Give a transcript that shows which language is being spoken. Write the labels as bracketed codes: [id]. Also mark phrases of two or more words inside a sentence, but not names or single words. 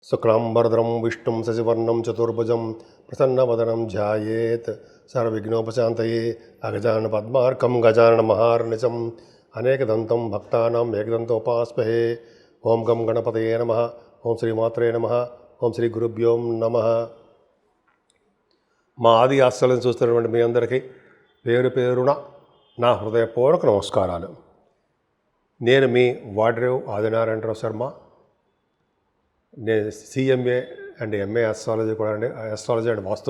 [sa] शुक्लांबरधरं विष्णुं शशिवर्णं चतुर्भुजं प्रसन्नवदनं ध्यायेत् सर्वविघ्नोपशान्तये अगजाननपद्मार्कं गजाननमहार्निशम् अनेकदन्तं भक्तानाम् एकदन्तोपास्महे। ओं गं गणपतये नमः। ओं श्रीमात्रे नमः। ओं శ్రీ గురుభ్యో నమః। [te] మా ఆది ఆశలను చూస్తున్నటువంటి మీ అందరికీ పేరు పేరున నా హృదయపూర్వక నమస్కారాలు. నేను మీ వాడ్రేవ్ ఆదినారాయణరావు శర్మ. నేను [en] CMA and MA astrology [te] కూడా అండి, [en] astrology and vastu.